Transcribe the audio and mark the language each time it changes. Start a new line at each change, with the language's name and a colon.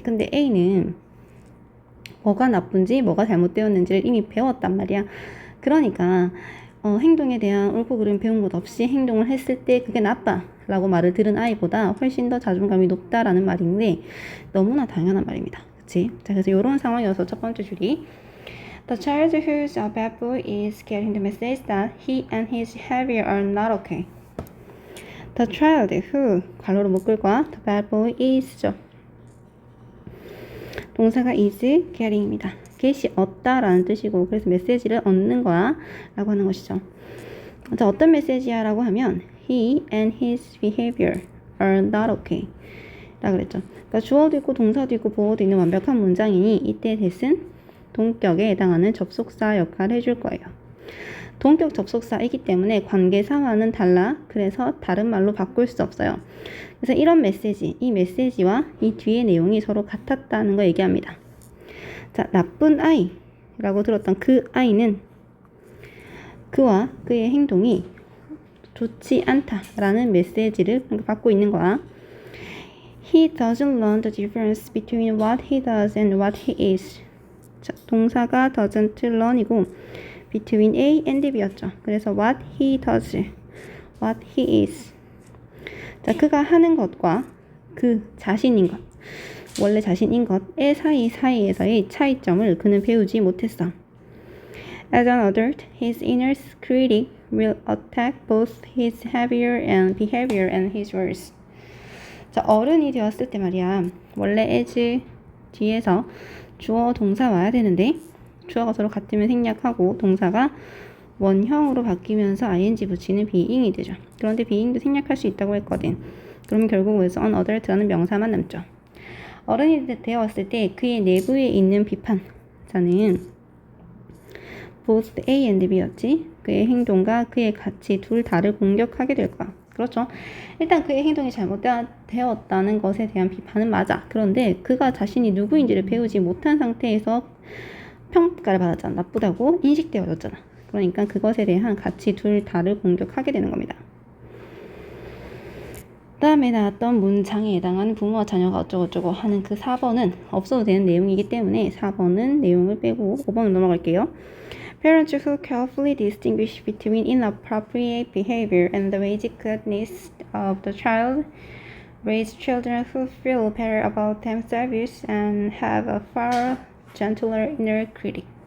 Korean: 근데 A는 뭐가 나쁜지 뭐가 잘못되었는지를 이미 배웠단 말이야. 그러니까 행동에 대한 옳고 그름 배운 것 없이 행동을 했을 때 그게 나빠 라고 말을 들은 아이보다 훨씬 더 자존감이 높다라는 말인데 너무나 당연한 말입니다. 그치? 자, 그래서 이런 상황이어서 첫 번째 줄이
English: The child who's a bad boy is getting the message that he and his behavior are not okay. The child who
Korean: 괄호로 묶을 거야.
English: The bad boy is죠.
Korean: 동사가 is getting입니다. get이 얻다라는 뜻이고 그래서 메시지를 얻는 거야 라고 하는 것이죠. 자, 어떤 메시지야 라고 하면
English: he and his behavior are not okay
Korean: 라고 그랬죠. 그러니까 주어도 있고 동사도 있고 보어도 있는 완벽한 문장이니 이때 that은 동격에 해당하는 접속사 역할을 해줄 거예요. 동격 접속사이기 때문에 관계사와는 달라. 그래서 다른 말로 바꿀 수 없어요. 그래서 이런 메시지, 이 메시지와 이 뒤의 내용이 서로 같았다는 거 얘기합니다. 자, 나쁜 아이라고 들었던 그 아이는 그와 그의 행동이 좋지 않다라는 메시지를 받고 있는 거야.
English: He doesn't learn the difference between what he does and what he is.
Korean: 자, 동사가 doesn't learn이고 between A and B였죠. 그래서 what he does, what he is. 자, 그가 하는 것과 그 자신인 것, 원래 자신인 것의 사이에서의 차이점을 그는 배우지 못했어.
English: As an adult, his inner critic will attack both his behavior and his words.
Korean: 자, 어른이 되었을 때 말이야. 원래 as 뒤에서 주어 동사 와야 되는데 주어가 서로 같으면 생략하고 동사가 원형으로 바뀌면서 ing 붙이는 being이 되죠. 그런데 being도 생략할 수 있다고 했거든. 그러면 결국 여기서 an adult라는 명사만 남죠. 어른이 되었을 때 그의 내부에 있는 비판자는 both A and B였지. 그의 행동과 그의 가치 둘 다를 공격하게 될 거야. 그렇죠. 일단 그의 행동이 잘못되었다는 것에 대한 비판은 맞아. 그런데 그가 자신이 누구인지를 배우지 못한 상태에서 평가를 받았잖아. 나쁘다고 인식되어졌잖아. 그러니까 그것에 대한 가치 둘 다를 공격하게 되는 겁니다. 다음에 나왔던 문장에 해당하는 부모와 자녀가 어쩌고저쩌고 하는 그 4번은 없어도 되는 내용이기 때문에 4번은 내용을 빼고 5번으로 넘어갈게요.
English: Parents who carefully distinguish between inappropriate behavior and the basic needs of the child raise children who feel better about themselves and have a far gentler inner critic.